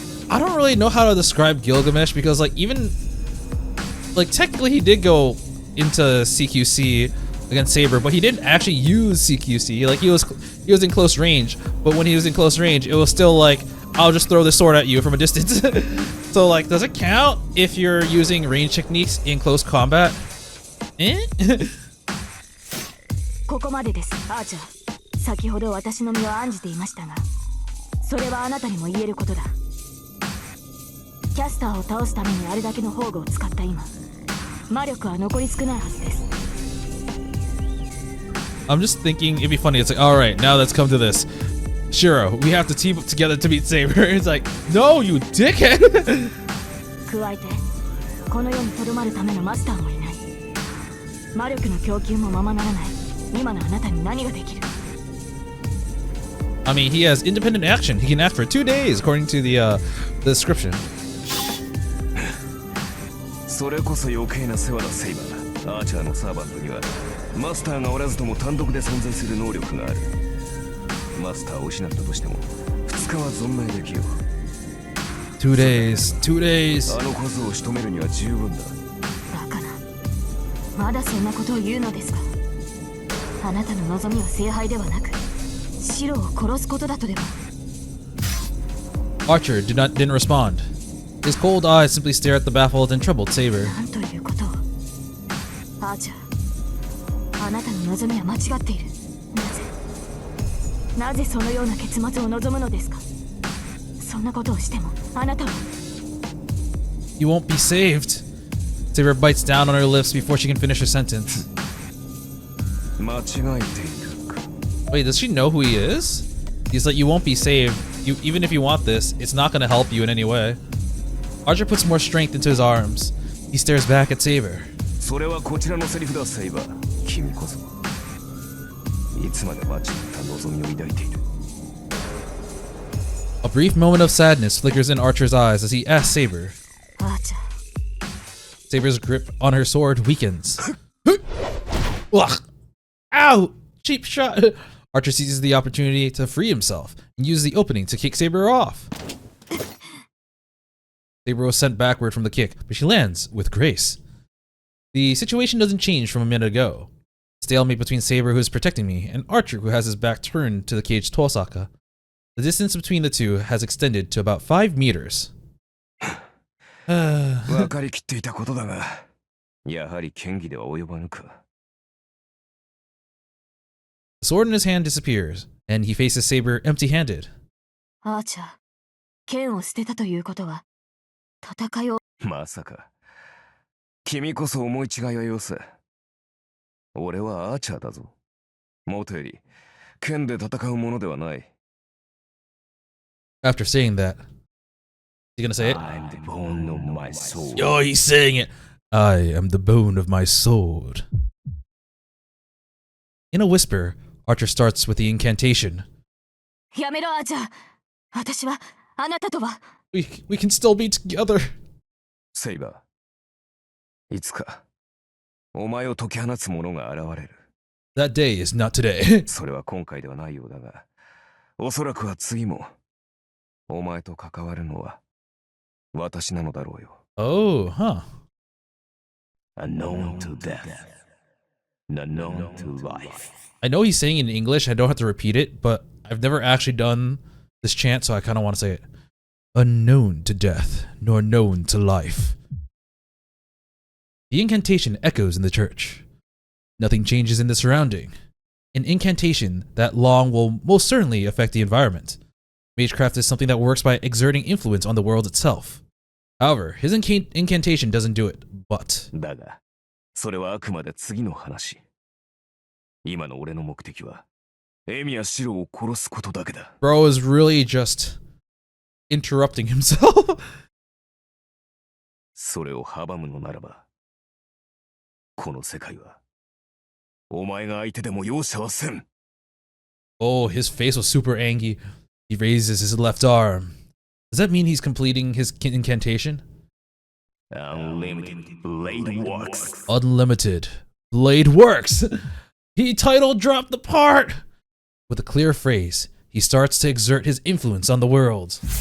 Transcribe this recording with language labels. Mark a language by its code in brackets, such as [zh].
[en] I don't really know how to describe Gilgamesh because technically he did go into CQC against Saber, but he didn't actually use CQC. Like he was in close range, but when he was in close range, it was still like, I'll just throw this sword at you from a distance. So like, does it count if you're using range techniques in close combat? [ja] ここまでです、アーチャー。先ほど私の身を案じていましたが、それはあなたにも言えることだ。キャスターを倒すためにあれだけの宝具を使った今、魔力は残り少ないはずです。 [en] I'm just thinking it'd be funny. It's like, all right, now let's come to this. Shirou, we have to team up together to beat Saber. It's like, no, you dickhead. [ja] 加えて、この世に留まるためのマスターもいない。魔力の供給もままならない。今のあなたに何ができる？ [en] I mean, he has independent action. He can act for 2 days, according to the description. [ja] それこそ余計な世話だ、セイバー。アーチャーのサーバントにはマスターがおらずとも単独で存在する能力がある。マスターを失ったとしても2日は存命できよう。 [en] 2 days, 2 days. [ja] あの小僧を仕留めるには十分だ。バカまだそんなことを言うのですか。あなたの望みは聖杯ではなくシロを殺すことだとでも。 [en] Archer didn't respond. His cold eyes simply stare at the baffled and troubled Saber. [ja] なんということを。アーチャー、あなたの望みは間違っている。なぜそのような結末を望むのですか。そんなことをしてもあなたは。 [en] You won't be saved. Saber bites down on her lips before she can finish her sentence. [ja] 間違えているか。 [en] Wait, does she know who he is? He's like, you won't be saved. Even if you want this, it's not gonna help you in any way. Archer puts more strength into his arms. He stares back at Saber. [ja] それはこちらのセリフだ、セイバー。君こそいつまで間違った望みを抱いている。 [en] A brief moment of sadness flickers in Archer's eyes as he asks Saber. [ja] アーチャー、 [en] Saber's grip on her sword weakens. Ugh. Ow! Cheap shot! Archer seizes the opportunity to free himself and uses the opening to kick Saber off. Saber was sent backward from the kick, but she lands with grace. The situation doesn't change from a minute ago. Stalemate between Saber, who is protecting me, and Archer, who has his back turned to the caged Tohsaka. The distance between the two has extended to about 5 meters. [ja] 分かりきっていたことだが、やはり剣技では及ばぬか。 [en] The sword in his hand disappears, and he faces Saber empty-handed. [ja] アーチャー、剣を捨てたということは戦いを。まさか。君こそ思い違いはよせ。俺はアーチャーだぞ。もとより、剣で戦うものではない。 [en] After saying that, is he gonna say it? I'm the bone of my soul. Yo, he's saying it. I am the bone of my sword. In a whisper, Archer starts with the incantation. [ja] やめろアーチャー、私はあなたとは。 [en] We can still be together. [ja] セイバー、いつかお前を解き放つ者が現れる。 [en] That day is not today. [ja] それは今回ではないようだが、おそらくは次もお前と関わるのは私なのだろうよ。 [en] Oh, huh. Unknown to death, unknown to life. I know he's saying it in English. I don't have to repeat it, but I've never actually done this chant, so I kind of want to say it. Unknown to death, nor known to life. The incantation echoes in the church. Nothing changes in the surrounding. An incantation that long will most certainly affect the environment. Magecraft is something that works by exerting influence on the world itself. However, his incantation doesn't do it, but... [ja] だが、それはあくまで次の話。今の俺の目的は、エミやシロを殺すことだけだ。 [en] Bro is really just interrupting himself. [ja] それを阻むのならば、この世界は、お前が相手でも容赦はせん。 [en] Oh, his face was super angry. He raises his left arm. Does that mean he's completing his incantation? Unlimited blade works. Unlimited blade works. He title dropped the part. With a clear phrase, he starts to exert his influence on the world.